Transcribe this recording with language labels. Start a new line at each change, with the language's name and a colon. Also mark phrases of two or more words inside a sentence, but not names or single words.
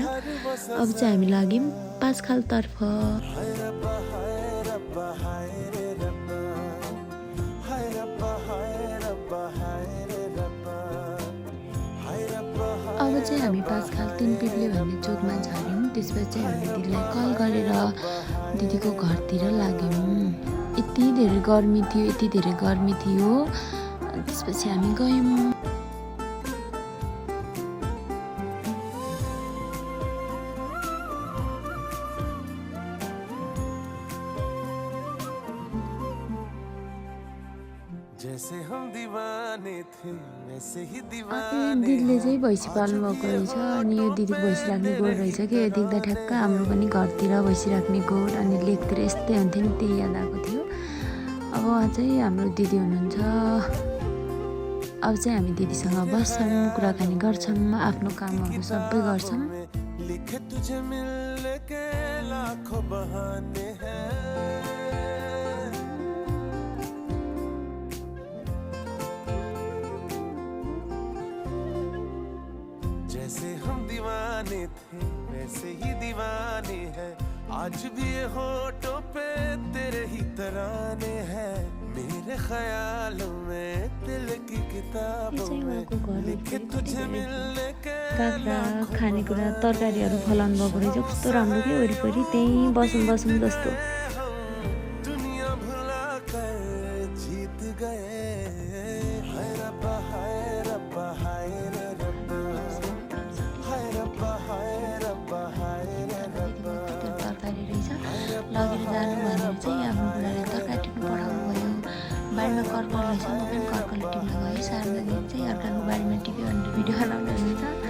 Nepali: अब चाहिँ हामी लाग्यौँ पाँचखालतर्फ। अब चाहिँ हामी पाँचखाल 3 पिप्ले भन्ने चोकमा झऱ्यौँ। त्यसपछि चाहिँ हामीले दिदीलाई कल गरेर दिदीको घरतिर लाग्यौँ। यति धेरै गर्मी थियो। त्यसपछि हामी गयौँ।
Hindi: जैसे हम दीवाने थे वैसे ही दीवाने।
Nepali: दिदीले चाहिँ भैँसी पाल्नु भएको रहेछ। अनि यो दिदीको भैँसी राख्ने गोठ रहेछ कि यो देख्दा ठ्याक्क हाम्रो पनि घरतिर भैँसी राख्ने गोठ अनि लेकतिर यस्तै हुन्थ्यो नि, त्यही याद आएको थियो। अब उहाँ चाहिँ हाम्रो दिदी हुनुहुन्छ। अब चाहिँ हामी दिदीसँग बस्छौँ, कुराकानी गर्छौँ, आफ्नो कामहरू सबै गर्छौँ।
Hindi: लिखे तुझे मिलने के लाखों बहाने हैं। जैसे हम दीवाने थे वैसे ही दीवाने हैं। आज भी ये होठों पे तेरे ही तराने हैं। मेरे ख्यालों में दिल की किताबों में लिखे तुझे मिलने के
Nepali: काँक्रा खानेकुरा तरकारीहरू फलाउनु भएको रहेछ। कस्तो राम्रो के वरिपरि त्यहीँ बसौँ जस्तो।
Hindi: दुनिया भुला कर जीत गए। हाय रब्बा हाय रब्बा हाय रे रब्बा। हाय रब्बा हाय रब्बा हाय रे रब्बा।
Nepali: तरकारी रहेछ लगेर जानु भनेर चाहिँ आफ्नो बुढाले तरकारी टिप्नु पठाउनु भयो। बारीमा कर्कल रहेछ, म पनि कर्कल टिप्न गएँ। शारदा दिदी चाहिँ अर्काको बारीमा टिप्यो भनेर भिडियो बनाउनु हुन्छ।